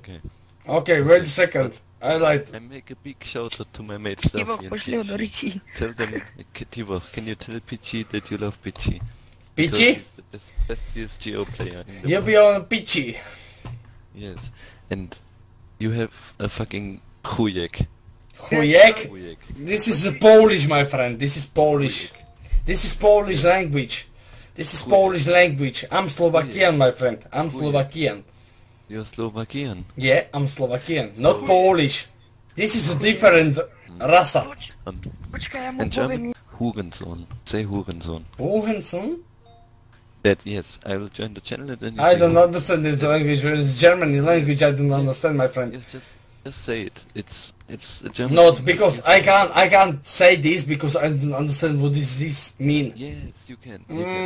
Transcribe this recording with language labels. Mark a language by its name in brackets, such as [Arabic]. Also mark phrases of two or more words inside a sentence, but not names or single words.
[English] Okay. Okay, wait a second. I like... I make a big shout out to my mate Staffy Ivo, and [Slovak] pošli ho do Peachy. ryti. [English] Tell them, Tibor, can you tell Peachy that you love Peachy? Peachy? He's the best CSGO player in the You world. be on Peachy. Yes. And you have a fucking chujek. Chujek? Chujek. This is Polish, my friend. This is Polish. This is Polish language. This is Polish language. I'm Slovakian, my friend. I'm Slovakian. You're Slovakian. Yeah, I'm Slovakian. Not Polish. This is a different rasa. [Slovak] Počkaj, ja mu [English] In German, [Slovak] poviem. [English] Hurensohn. Say Hurensohn. Hurensohn? That, yes, I will join the channel and then you I say don't understand this language. It's German language. I don't understand, my friend. Yes, just say it. It's a German. Not because I can't say this because I don't understand what this mean. Yes, you can. You Mm.